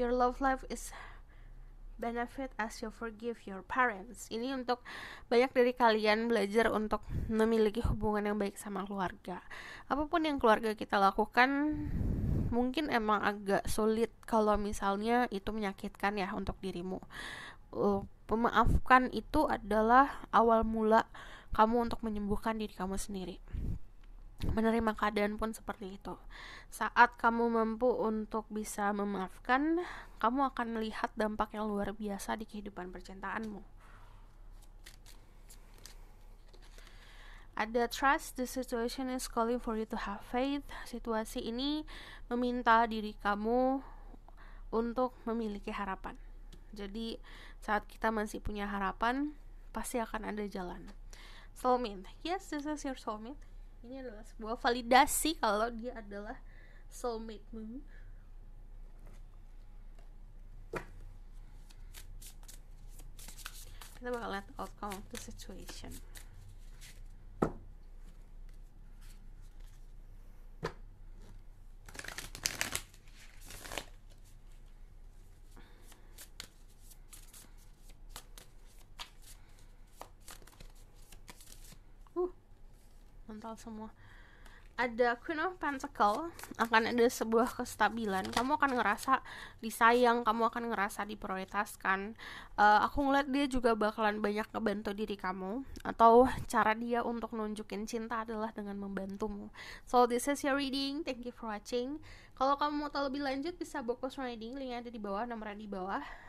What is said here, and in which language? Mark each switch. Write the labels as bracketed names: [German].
[English] Your love life is benefit as you forgive your parents. [Indonesian] Ini untuk banyak dari kalian belajar untuk memiliki hubungan yang baik sama keluarga. Apapun yang keluarga kita lakukan mungkin emang agak sulit kalau misalnya itu menyakitkan ya untuk dirimu. Memaafkan itu adalah awal mula kamu untuk menyembuhkan diri kamu sendiri. Menerima keadaan pun seperti itu. Saat kamu mampu untuk bisa memaafkan, kamu akan melihat dampak yang luar biasa di kehidupan percintaanmu. Ada [English] trust, the situation is calling for you to have faith. [Indonesian] Situasi ini meminta diri kamu untuk memiliki harapan. Jadi saat kita masih punya harapan, pasti akan ada jalan. [English] Soulmate, yes, this is your soulmate. [Indonesian] Ini adalah sebuah validasi kalau dia adalah soulmate-mu. Kita bakal lihat [English] outcome of the situation. [Indonesian] Mental semua. Ada Queen of Pentacle, akan ada sebuah kestabilan. Kamu akan ngerasa disayang, kamu akan ngerasa diprioritaskan. Aku ngeliat dia juga bakalan banyak ngebantu diri kamu, atau cara dia untuk nunjukin cinta adalah dengan membantumu. [English] So this is your reading, thank you for watching. [Indonesian] Kalau kamu mau tahu lebih lanjut bisa [English] book reading, [Indonesian] linknya ada di bawah, nomornya di bawah.